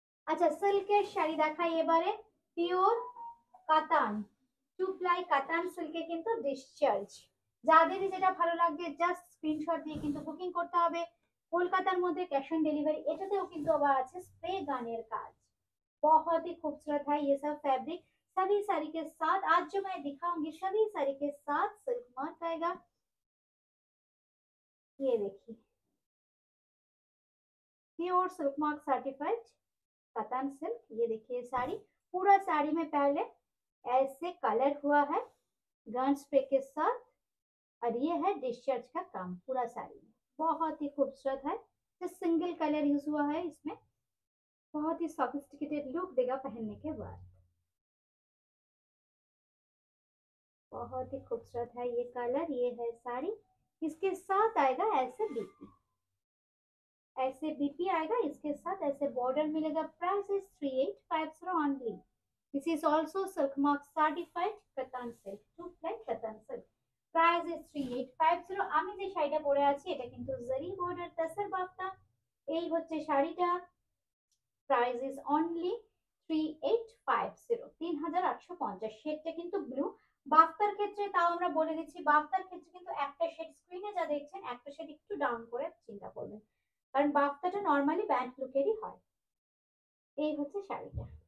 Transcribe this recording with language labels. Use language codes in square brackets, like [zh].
[bn] আচ্ছা সিল্কের শাড়ি দেখাই এবারে, পিওর কাতান, টু প্লাই কাতান সিল্কে কিন্তু ডিসচার্জ। যাদেরই যেটা ভালো লাগবে জাস্ট স্ক্রিনশট দিয়ে কিন্তু বুকিং করতে হবে। কলকাতার মধ্যে ক্যাশ অন ডিलीवरी। এটাতেও কিন্তু আবার আছে স্প্রে গানের কাজ। [hi] बहुत ही खूबसूरत है ये सब फैब्रिक। सभी साड़ी के साथ आज जो मैं दिखाऊंगी सभी साड़ी के साथ सिल्क मार्क आएगा। ये देखिए pure silk mark certified कतान silk. ये देखिए साड़ी, पूरा साड़ी में पहले ऐसे कलर हुआ है गन स्प्रे के साथ, और ये है डिस्चार्ज का काम पूरा साड़ी में। बहुत ही खूबसूरत है। तो सिंगल कलर यूज हुआ है इसमें, बहुत ही सॉफिस्टिकेटेड लुक देगा पहनने के बाद। बहुत ही खूबसूरत है ये कलर। ये है साड़ी, इसके साथ आएगा ऐसे बीपी, ऐसे बीपी आएगा इसके साथ, ऐसे बॉर्डर मिलेगा। [en] Price is 3850 only. This is also silk mark certified katan silk, two ply katan silk. Price is 3850। [bn] আমি যে শাড়িটা পরে আছি এটা কিন্তু জারি বর্ডার তাসার বাফতা। এই হচ্ছে শাড়িটা, প্রাইস ইজ অনলি 3850, 3850। শেডটা কিন্তু ব্লু। বাফতার ক্ষেত্রে তাও আমরা বলে দিচ্ছি, বাফতার ক্ষেত্রে কিন্তু একটা শেড স্ক্রিনে যা দেখছেন একটা শেড একটু ডাউন করে চিন্তা করবেন, কারণ বাফতাটা নরমালি ব্যান্ড লুকেরই হয়। এই হচ্ছে শাড়িটা।